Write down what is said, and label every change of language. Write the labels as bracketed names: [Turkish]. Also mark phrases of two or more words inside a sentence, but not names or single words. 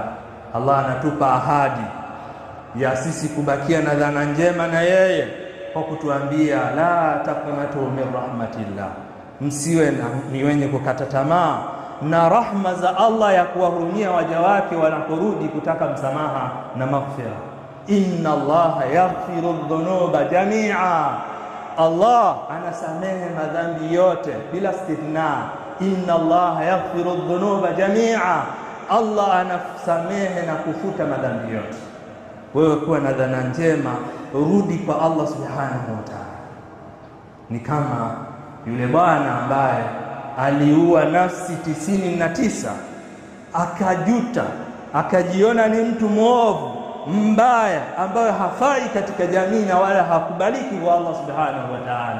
[Swahili] Allah anatupa ahadi ya sisi kubakia na dhana njema na yeye kwa kutuambia [Arabic] لا تقنطوا من رحمة الله, [Swahili] msiwe ni wenye kukata tamaa na rahma za Allah ya kuwahurumia waja wake wanaporudi kutaka msamaha na maghfira. [Arabic] إن الله يغفر الذنوب جميعا, [Swahili] Allah anasamehe madhambi yote bila istithna. [Arabic] إن الله يغفر الذنوب جميعا, [Swahili] Allah anasamehe na kufuta madhambi yote. Wewe kuwa na dhana njema, rudi kwa Allah [Arabic] سبحانه وتعالى. [Swahili] Ni kama yule bwana ambaye aliua nafsi 99, akajuta, akajiona ni mtu mwovu mbaya ambaye hafai katika jamii na wala hakubaliki kwa Allah [Arabic] سبحانه وتعالى.